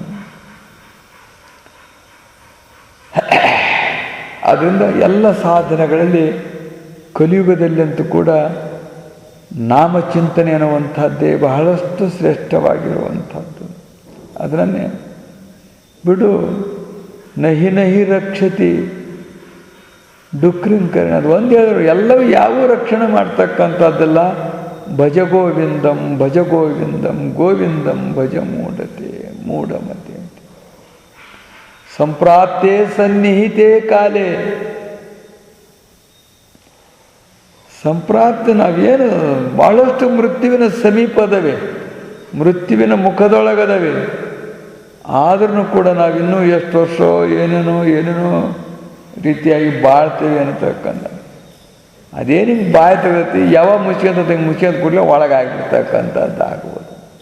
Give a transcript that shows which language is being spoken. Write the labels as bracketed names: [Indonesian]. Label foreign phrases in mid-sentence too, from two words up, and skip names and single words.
[Kannada] ಆದ್ದರಿಂದ ಎಲ್ಲ ಸಾಧನೆಗಳಲ್ಲಿ ಕಲಿಯುಗದಲ್ಲಂತೂ ಕೂಡ ನಾಮಚಿಂತನೆ ಅನ್ನುವಂಥದ್ದೇ ಬಹಳಷ್ಟು ಶ್ರೇಷ್ಠವಾಗಿರುವಂಥದ್ದು. ಅದನ್ನೇ ಬಿಡು. [Sanskrit] ನಹಿ ನಹಿ ರಕ್ಷತಿ ಡುಕ್ರಿಂಕರಣೆ, [Kannada] ಅದು ಒಂದು ಹೇಳಿದ್ರು ಎಲ್ಲವೂ ಯಾವೂ ರಕ್ಷಣೆ ಮಾಡ್ತಕ್ಕಂಥದ್ದೆಲ್ಲ. [Sanskrit] ಭಜ ಗೋವಿಂದಂ ಭಜ ಗೋವಿಂದಂ ಗೋವಿಂದಂ ಭಜ ಮೂಢಮತೆ [Kannada] ಅಂತ. [Sanskrit] ಸಂಪ್ರಾಪ್ತೆ ಸನ್ನಿಹಿತೆ ಕಾಲೇ, [Kannada] ಸಂಪ್ರಾಪ್ತಿ ನಾವೇನು ಭಾಳಷ್ಟು ಮೃತ್ಯುವಿನ ಸಮೀಪದವೆ, ಮೃತ್ಯುವಿನ ಮುಖದೊಳಗದವೆ. ಆದ್ರೂ ಕೂಡ ನಾವಿನ್ನೂ ಎಷ್ಟು ವರ್ಷ ಏನೇನೋ ರೀತಿಯಾಗಿ ಬಾಳ್ತೇವೆ ಅನ್ನತಕ್ಕಂಥ. ಅದೇ ನಿಮ್ಗೆ ಬಾಯಿ ತೆಗತಿ ಯಾವಾಗ ಮುಚ್ಕೊಂತ ಕೂಡಲೇ ಒಳಗಾಗಿರ್ತಕ್ಕಂಥದ್ದು ಆಗ್ಬೋದು.